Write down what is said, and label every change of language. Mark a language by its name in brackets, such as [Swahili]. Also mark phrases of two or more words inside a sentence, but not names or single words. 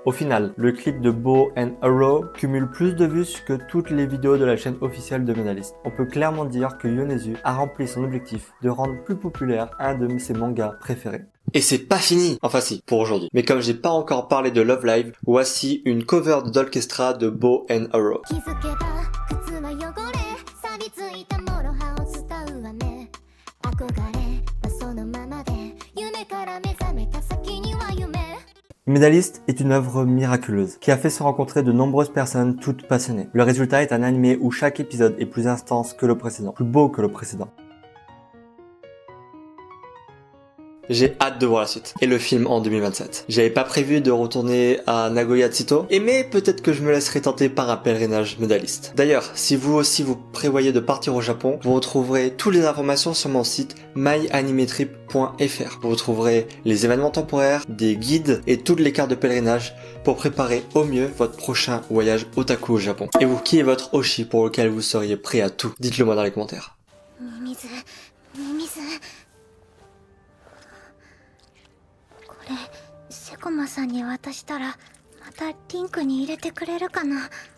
[French] Au final, le clip de Bow and Arrow cumule plus de vues que toutes les vidéos de la chaîne officielle de Médailliste. On peut clairement dire que Yonezu a rempli son objectif de rendre plus populaire populaire, un de ses mangas préférés. Et c'est pas fini! Enfin si, pour aujourd'hui. Mais comme j'ai pas encore parlé de Love Live, voici une cover d'orchestra de Bow and Arrow. [Japanese] 気づけば靴は汚れ錆びついたモロハを伝うわね憧れはそのままで夢から目覚めた先には夢 [French] Medalist est une œuvre miraculeuse qui a fait se rencontrer de nombreuses personnes toutes passionnées. Le résultat est un animé où chaque épisode est plus intense que le précédent, plus beau que le précédent. J'ai hâte de voir la suite. Et le film en 2027. J'avais pas prévu de retourner à Nagoya Tsuto, mais peut-être que je me laisserai tenter par un pèlerinage Medalist. D'ailleurs, si vous aussi vous prévoyez de partir au Japon, vous retrouverez toutes les informations sur mon site myanimetrip.fr. Vous retrouverez les événements temporaires, des guides et toutes les cartes de pèlerinage pour préparer au mieux votre prochain voyage otaku au Japon. Et vous, qui est votre Oshi pour lequel vous seriez prêt à tout? Dites-le moi dans les commentaires. [Japanese] ミミズミミズこれセコマさんに渡したらまたリンクに入れてくれるかな